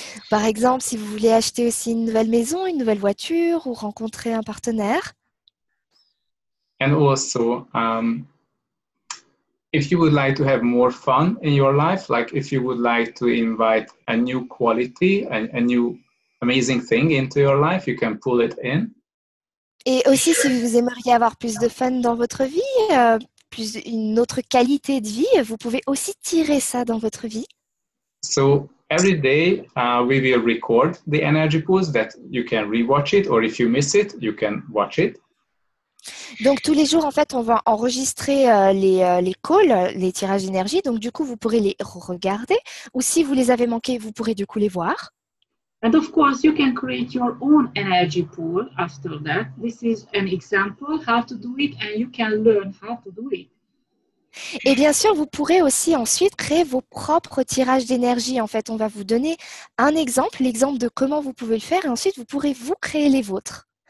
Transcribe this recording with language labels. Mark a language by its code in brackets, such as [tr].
[fr] Par exemple, si vous voulez acheter aussi une nouvelle maison, une nouvelle voiture ou rencontrer un partenaire. [en] And also, if you would like to have more fun in your life, like if you would like to invite a new quality, a new amazing thing into your life, you can pull it in. [fr] Et aussi, si vous aimeriez avoir plus de fun dans votre vie, une autre qualité de vie, vous pouvez aussi tirer ça dans votre vie. [en] So every day we will record the energy pools that you can rewatch it, or if you miss it, you can watch it. [fr] Donc tous les jours, en fait, on va enregistrer les calls, les tirages d'énergie. Donc du coup, vous pourrez les regarder. Ou si vous les avez manqués, vous pourrez du coup les voir. [en] And of course, you can create your own energy pool after that. This is an example how to do it, and you can learn how to do it. [fr] Et bien sûr, vous pourrez aussi ensuite créer vos propres tirages d'énergie. En fait, on va vous donner un exemple, l'exemple de comment vous pouvez le faire. Et ensuite, vous pourrez vous créer les vôtres.